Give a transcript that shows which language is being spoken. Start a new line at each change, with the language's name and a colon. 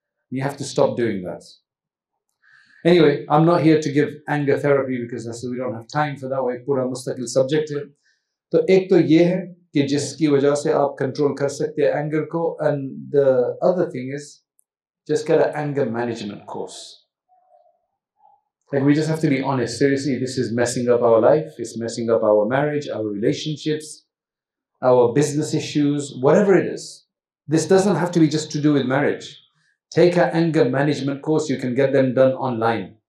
English: You have to stop doing that. Anyway, I'm not here to give anger therapy because we don't have time for that.
Hindi: एक पूरा मुस्तकिल subject है. तो एक तो ये है कि जिसकी वजह से आप control कर सकते हैं anger को,
English: and the other thing is just get an anger management course. Like, we just have to be honest. Seriously, this is messing up our life. It's messing up our marriage, our relationships, our business issues, whatever it is. This doesn't have to be just to do with marriage. Take an anger management course. You can get them done online.